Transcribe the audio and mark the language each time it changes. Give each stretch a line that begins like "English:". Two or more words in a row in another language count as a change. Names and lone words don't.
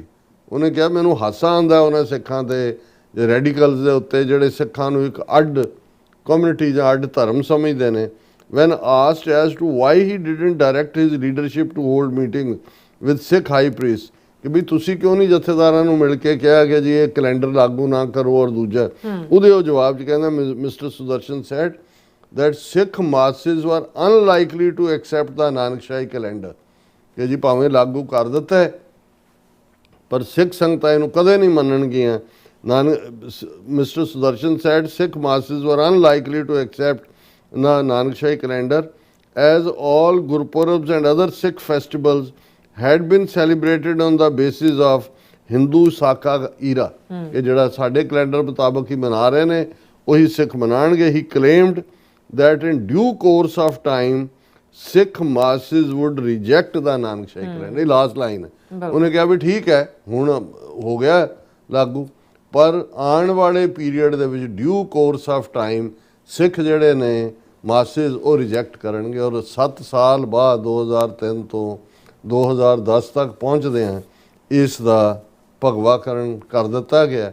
Punjabi: ਉਹਨੇ ਕਿਹਾ ਮੈਨੂੰ ਹਾਸਾ ਆਉਂਦਾ ਉਹਨਾਂ ਸਿੱਖਾਂ ਤੇ ਰੈਡੀਕਲਸ ਦੇ ਉੱਤੇ ਜਿਹੜੇ ਸਿੱਖਾਂ ਨੂੰ ਇੱਕ ਅੱਡ ਕਮਿਊਨਿਟੀ ਜਾਂ ਅੱਡ ਧਰਮ ਸਮਝਦੇ ਨੇ।
English: When asked as to why he didn't direct his leadership to hold meeting with Sikh high priest,
Punjabi: ਕਿ ਵੀ ਤੁਸੀਂ ਕਿਉਂ ਨਹੀਂ ਜਥੇਦਾਰਾਂ ਨੂੰ ਮਿਲ ਕੇ ਕਿਹਾ ਕਿ ਜੀ ਇਹ ਕੈਲੰਡਰ ਲਾਗੂ ਨਾ ਕਰੋ, ਔਰ ਦੂਜਾ ਉਹਦੇ ਉਹ ਜਵਾਬ 'ਚ ਕਹਿੰਦਾ
English: Mister Sudarshan said that Sikh masses were unlikely to accept the ਨਾਨਕਸ਼ਾਹੀ calendar,
Punjabi: ਕਿ ਜੀ ਭਾਵੇਂ ਲਾਗੂ ਕਰ ਦਿੱਤਾ ਹੈ ਪਰ ਸਿੱਖ ਸੰਗਤਾਂ ਇਹਨੂੰ ਕਦੇ ਨਹੀਂ ਮੰਨਣਗੀਆਂ।
English: Mister Sudarshan said Sikh masses were unlikely to accept the ਨਾਨਕਸ਼ਾਹੀ calendar as all Gurpurabs and other Sikh festivals had been celebrated on the basis of Hindu Saka era,
Punjabi: ਕਿ ਜਿਹੜਾ ਸਾਡੇ ਕੈਲੰਡਰ ਮੁਤਾਬਕ ਹੀ ਮਨਾ ਰਹੇ ਨੇ ਉਹੀ ਸਿੱਖ ਮਨਾਣਗੇ।
English: He claimed that in due course of time Sikh masses would reject the ਨਾਨਕਸ਼ਾਹੀ calendar।
Punjabi: ਇਹ
English: last line
Punjabi: ਹੈ। ਉਹਨੇ ਕਿਹਾ ਵੀ ਠੀਕ ਹੈ ਹੁਣ ਹੋ ਗਿਆ ਲਾਗੂ, ਪਰ ਆਉਣ ਵਾਲੇ ਪੀਰੀਅਡ ਦੇ ਵਿੱਚ
English: due course of time
Punjabi: ਸਿੱਖ ਜਿਹੜੇ ਨੇ ਮਾਸਿਸ ਉਹ ਰਿਜੈਕਟ ਕਰਨਗੇ। ਔਰ 7 ਸਾਲ ਬਾਅਦ 2003 ਤੋਂ 2010 ਤੱਕ ਪਹੁੰਚਦੇ ਆ ਇਸ ਦਾ ਭਗਵਾਕਰਨ ਕਰ ਦਿੱਤਾ ਗਿਆ।